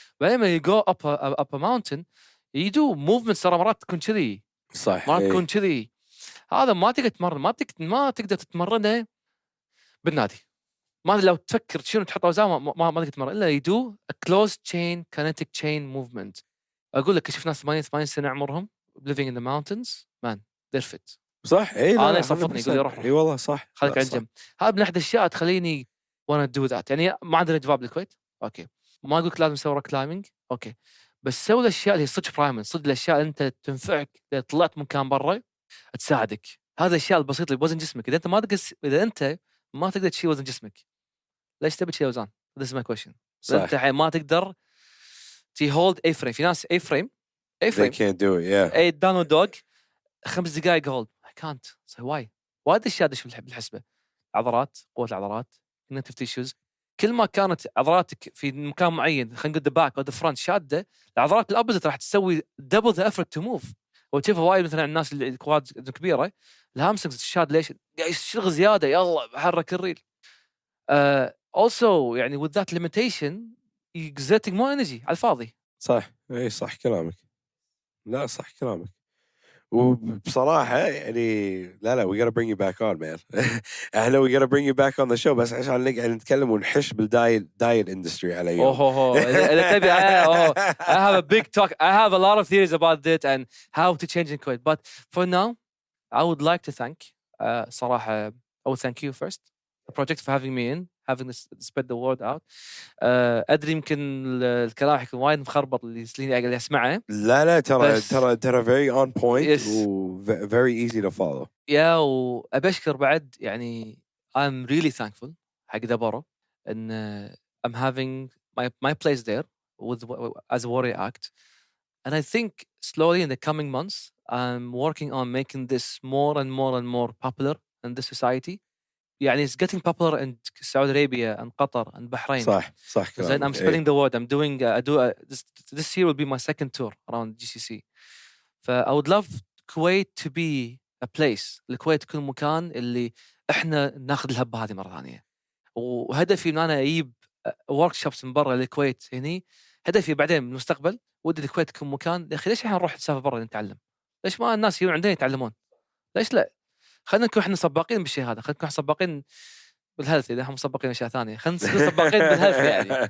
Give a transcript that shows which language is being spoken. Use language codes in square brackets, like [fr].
[ar] بعدين [en] you go up a mountain you do movements [ar] ترى مرات تكون كذي, صح ما تكون كذي. هذا ما تقدر تتمرن, ما تقدر تتمرنه بالنادي. ما لو تفكر شنو تحط أوزان ما تقدر تتمرن إلا [en] you do a closed chain kinetic chain movement. [ar] أقول لك شوف ناس 80 سنة عمرهم [en] living in the mountains man they're fit. [ar] صح ايه, أنا يصفطني يقول لي روح اي والله صح, خليك على جنب. هذا من أحد الأشياء تخليني [en] wanna do that. [ar] يعني ما عندنا جواب بالكويت أوكي, ما أقولك لازم تسوي كلايمينج أوكي, بس سوي الأشياء اللي صدق برايمل, صدق الأشياء اللي أنت تنفعك إذا طلعت مكان برا تساعدك. هذا الأشياء البسيطة اللي بوزن جسمك. إذا أنت ما تقدر تشيل وزن جسمك ليش تبي تشيل أوزان؟ [en] This is my question. [ar] أنت ما تقدر hold A-frame. في ناس A-frame [en] they can't do it yeah. downward dog 5 دقائق hold I can't. so why [ar] الأشياء دش بالحسبة. عضلات, قوة العضلات, connective tissues. كل ما كانت عضلاتك في مكان معين, خلينا نقول [en] the back or the front [ar] شادة, العضلات الأبوزيت راح تسوي [en] double the effort to move. [ar] وتشوفها وايد مثلا الناس اللي الكواد كبيرة الهامسترنجز تشاد ليش قاعد يشتغل زيادة, يلا بحرك الريل. [en] also يعني with that limitation exerting more energy [ar] على الفاضي. صح اي, صح كلامك, لا صح كلامك. وبصراحة يعني لا [en] we gotta bring you back on man. [ar] احنا [en] we gotta bring you back on the show [ar] بس عشان نقعد نتكلم ونحش بالدايت industry على يوم. إذا تبي [en] I have a big talk. I have a lot of theories about that and how to change in Kuwait. But for now, I would like to thank [ar] صراحة [en] I would thank you first the project for having me in, having this spread the word out. [ar] أدري يمكن الكلام يكون وايد مخربط اللي أسمعه. لا ترى [en] very on point Yes. very easy to follow. [ar] يا وأبشكر بعد يعني [en] I'm really thankful [ar] حق دبارة إن [en] I'm having my place there with as a warrior act, and I think slowly in the coming months I'm working on making this more and more popular in this society. يعني it's getting popular in Saudi Arabia and Qatar and Bahrain. [ar] صح [en] Then I'm spreading the word. I'm doing this year will be my second tour around GCC. I would love Kuwait to be a place. [ar] الكويت تكون مكان اللي احنا ناخذ الهبة هذه مرة ثانية. وهدفي ان انا اجيب workshops من برا الكويت هني. هدفي بعدين بالمستقبل ودي الكويت تكون مكان يا اخي ليش احنا نروح نسافر برا نتعلم؟ ليش ما الناس يجون عندنا يتعلمون؟ ليش لا؟ خلينا نكون احنا سباقين بالشيء هذا، خلينا نكون سباقين بالهيلث اذا هم سباقين اشياء ثانيه، خلينا نكون سباقين بالهيلث يعني.